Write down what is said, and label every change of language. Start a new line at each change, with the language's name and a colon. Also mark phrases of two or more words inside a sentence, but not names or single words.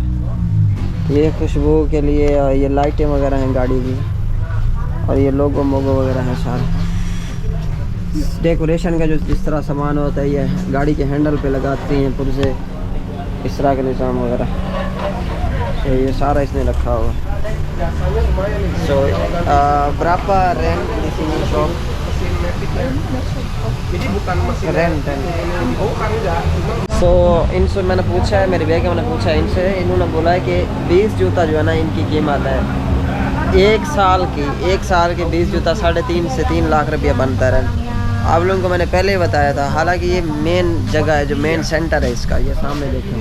Urdu: یہ خوشبو کے لیے اور یہ لائٹیں وغیرہ ہیں گاڑی کی اور یہ لوگو موگو وغیرہ ہیں سارے. ڈیکوریشن کا جو جس طرح سامان ہوتا ہے یہ گاڑی کے ہینڈل پہ لگاتی ہیں پرزے، اس طرح کا نظام وغیرہ. تو یہ سارا اس نے رکھا ہوا ہے.
Indonesian: Jasanya lumayan nih. So, Kalau ganti berapa rent di sini shop? mesin metik ya. Jadi bukan mesin
English: Rent, rent.
Indonesian: bukan enggak, cuma
Urdu: سو ان سے میں نے پوچھا ہے، میری بیگم نے پوچھا ہے ان سے، انہوں نے بولا ہے کہ 20 جوتا جو ہے نا ان کی قیمت ہے ایک سال کی 20 جوتا 3.5 سے 3 لاکھ روپیہ بنتا ہے. آپ لوگوں کو میں نے پہلے ہی بتایا تھا۔ حالانکہ یہ مین جگہ ہے، جو
English: main centre
Urdu: ہے اس کا، یہ سامنے دیکھیں گے.